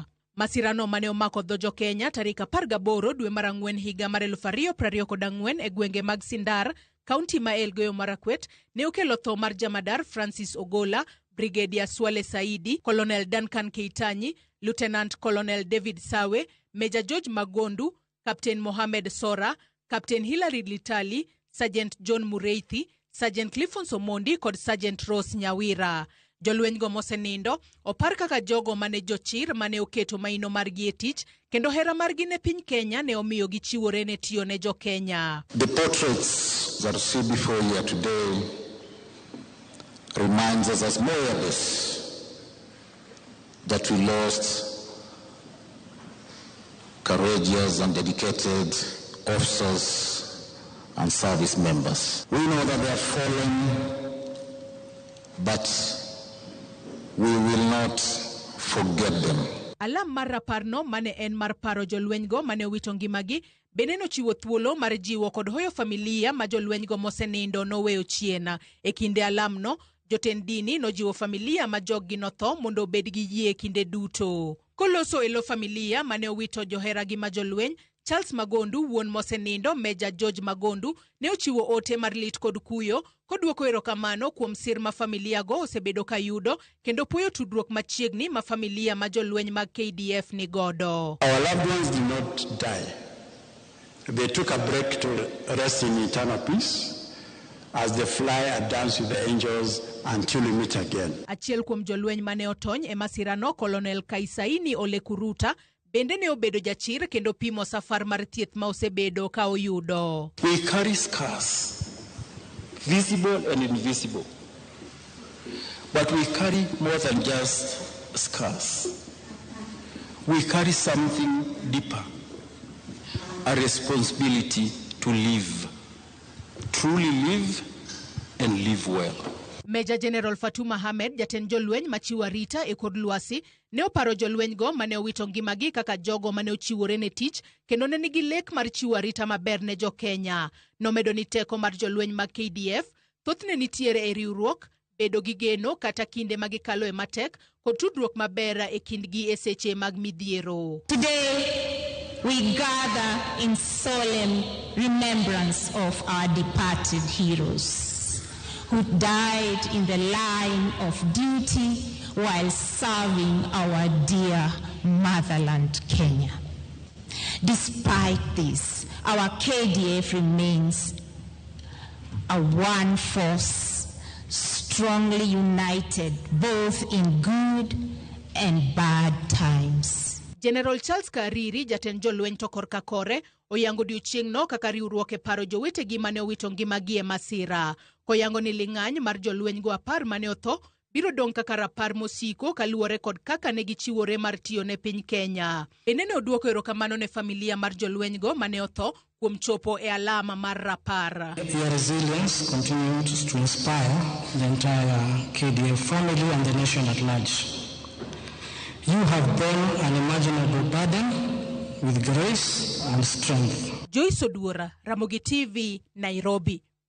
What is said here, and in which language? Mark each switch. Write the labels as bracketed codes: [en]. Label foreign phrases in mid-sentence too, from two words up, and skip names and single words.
[luo] Masirano mane omako dho jo Kenya tarik 18 dwe mar Ang'wen higa mar 2024 e gwenge mag Sindar, kaunti ma Elgeyo Marakwet, ne okelo tho mar jamadar Francis Ogolla, Brigadier Swale Saidi, Colonel Duncan Keitanyi, Lieutenant Colonel David Sawe, Major George Magondu, Captain Mohamed Sora, Captain Hilary Litali, Sergeant John Mureithi, Sergeant Clifford Somondi kod Sergeant Rose Nyawira. Jolweny go mosenindo opar kaka jogo mane jochir mane oketo maino margi e tich kendo hera margi ne piny Kenya ne omiyo gichiwore ne tiyo ne jo Kenya. [en] The portraits that you see before you today reminds us as Moyabis that we lost courageous and dedicated officers and service members. We know that they are fallen, but we will not forget them. [luo] Alam mar Rapar no mane en mar paro jolweny go mane owito ngimagi bende nochiwo thuolo mar jiwo kod hoyo familia ma jolweny go mosenindo noweyo chiena. E kinde alam no, jotend dini nojiwo familia ma joggi notho mondo obed gi yie kinde duto. Koloso elo familia mane owito johera gi ma jolweny, Charles Magondu, wuon mosenindo Major George Magondu, ne ochiwo ote mar lit kod kuyo koduoko erokamano kuom sir ma familia go osebedo kayudo kendo puoyo tudruok machiegni ma familia ma jolweny mag KDF ni godo. [en] Our loved ones did not die. They took a break to rest in eternal peace as they fly and dance with the angels until we meet again. [luo] Achiel kuom jolweny mane otony e masirano, Colonel Kaisaini Ole Kuruta, bende ne obedo jachir kendo pimo safar mar thieth ma osebedo ka oyudo. [en] We carry scars, visible and invisible. But we carry more than just scars. We carry something deeper, a responsibility to live, truly live and live well. [luo] Major General Fatuma Ahmed, jatend jolweny machiwo arita e kod lwasi, ne oparo jolweny go mane owito ngimagi kaka jogo mane ochiwore ne tich kendo ne nigi lek mar chiwo arita maber ne jo Kenya. Nomedo ni teko mar jolweny mag KDF thothne nitiere e riwruok, bedo gi geno kata kinde magikalo e matek kod tudruok maber e kindgi e seche mag midhiero. [en] Today we gather in solemn remembrance of our departed heroes who died in the line of duty while serving our dear motherland, Kenya. Despite this, our KDF remains a one force, strongly united both in good and bad times. [luo] General Charles Kariri, jatend jolweny to korka kore, oyango odiochieng'no kaka riwruok e paro jowetegi mane owito ngimagi e masira. Koyango ni ling'any mar jolweny go 10 mane otho biro dong' kaka rapar mosiko kaluwore kod kaka ne gichiwore mar tiyo ne piny Kenya. Bende ne oduoko erokamano ne familia mar jolweny go mane otho kuom chopo e alama mar Rapar. [en] Your resilience continues to inspire the entire KDF family and the nation at large. You have borne an unimaginable burden with grace and strength. Joyce Oduor, Ramogi TV, Nairobi.